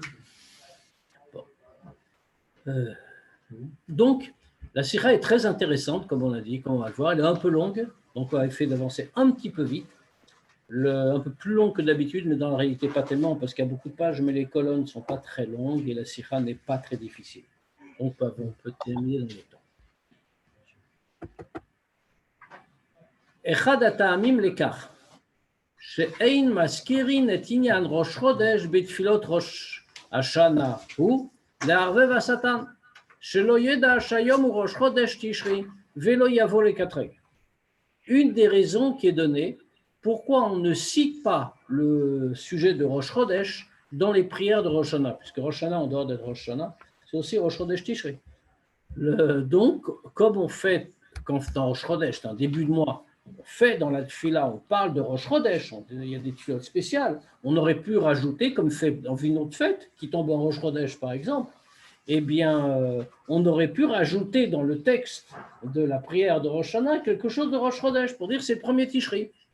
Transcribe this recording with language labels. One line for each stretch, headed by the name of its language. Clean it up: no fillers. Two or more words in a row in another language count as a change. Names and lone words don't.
French: Donc, la sira est très intéressante, comme on a dit, comme on va le voir. Elle est un peu longue, donc on va essayer d'avancer un petit peu vite. Un peu plus long que d'habitude, mais dans la réalité pas tellement, parce qu'il y a beaucoup de pages, mais les colonnes ne sont pas très longues et la sira n'est pas très difficile. Donc, on peut terminer dans le temps.
Hebrew: אחד הטעמים לכך שאין מזכירין את עניין ראש חודש בתפילות ראש השנה הוא לערבב השטן, שלא ידע שהיום הוא ראש חודש תשרי ולא יבוא לקטרג.
French: Une des raisons qui est donnée, pourquoi on ne cite pas le sujet de Rosh Chodesh dans les prières de Rosh Hashanah, puisque Rosh Hashanah, en dehors d'être Rosh Hashanah, c'est aussi Rosh Chodesh Tishri. Donc, comme on fait, quand dans Rosh Chodesh, c'est un début de mois, on fait dans la tfila, on parle de Rosh Chodesh, il y a des tfilotes spéciales, on aurait pu rajouter, comme fait dans une autre fête, qui tombe en Rosh Chodesh par exemple, eh bien, on aurait pu rajouter dans le texte de la prière de Rosh Hashanah quelque chose de Rosh Chodesh, pour dire que c'est le premier Tishri.